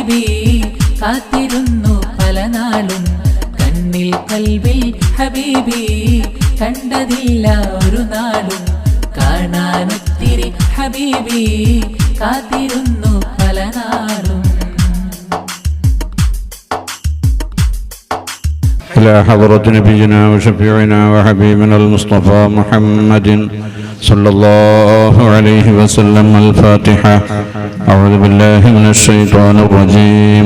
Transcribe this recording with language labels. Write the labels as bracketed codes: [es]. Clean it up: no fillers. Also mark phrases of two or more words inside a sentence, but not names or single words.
[ml] ഹബീബി കാത്തിരുന്നു പല നാളും കണ്ണിൽ കൽവിൽ ഹബീബി കണ്ടതില്ല ഒരു നാളും കാണാനൊത്തിരി ഹബീബി കാത്തിരുന്നു പല നാളും. [ar] إلى حضرة نبينا وشفيعنا وحبيبنا المصطفى محمد صلى الله عليه وسلم. الفاتحة. أعوذ بالله من الشيطان الرجيم.